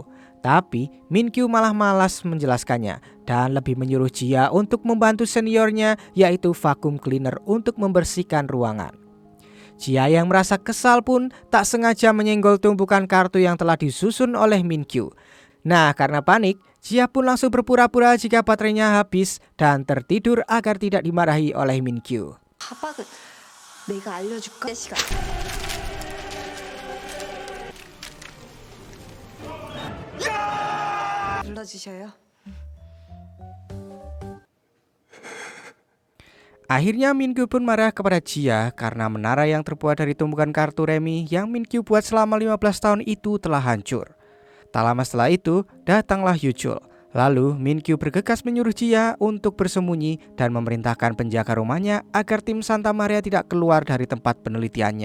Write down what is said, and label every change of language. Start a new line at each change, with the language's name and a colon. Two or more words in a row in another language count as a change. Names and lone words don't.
Indonesian: Tapi Minkyu malah malas menjelaskannya dan lebih menyuruh Jia untuk membantu seniornya yaitu
English: vacuum cleaner
Indonesian: untuk membersihkan ruangan. Jia yang merasa kesal pun tak sengaja menyenggol tumpukan kartu yang telah disusun oleh Minkyu. Nah, karena panik, Jia pun langsung berpura-pura jika baterainya habis dan tertidur agar tidak dimarahi oleh Minkyu.
Korean: 가박은 내가 알려줄까? 내 시간. 눌러주셔요.
Indonesian: Akhirnya Minkyu pun marah kepada Jia karena menara yang terbuat dari tumpukan kartu remi yang Minkyu buat selama 15 tahun itu telah hancur. Tak lama setelah itu, datanglah Yuchul. Lalu Minkyu bergegas menyuruh Jia untuk bersembunyi dan memerintahkan penjaga rumahnya agar tim Santa Maria tidak keluar dari tempat penelitiannya.